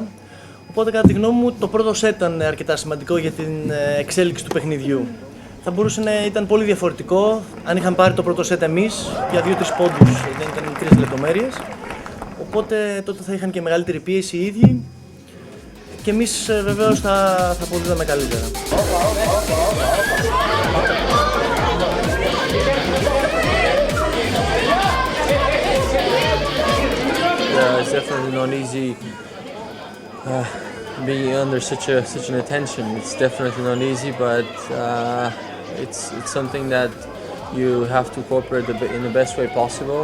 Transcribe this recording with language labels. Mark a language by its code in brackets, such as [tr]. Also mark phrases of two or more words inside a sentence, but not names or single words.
[el] Οπότε κατά τη γνώμη μου το πρώτο σετ ήταν αρκετά σημαντικό για την εξέλιξη του παιχνιδιού. Θα μπορούσε να ήταν πολύ διαφορετικό αν είχαμε πάρει το πρώτο σετ εμείς για 2-3 πόντους, δεν ήταν μικρές λεπτομέρειες. Οπότε τότε θα είχαν και μεγαλύτερη πίεση οι ίδιοι και εμείς βεβαίως θα αποδίδαμε καλύτερα. [en] It's definitely not easy being under such an attention. It's definitely not easy, but it's something that you have to cooperate in the best way possible.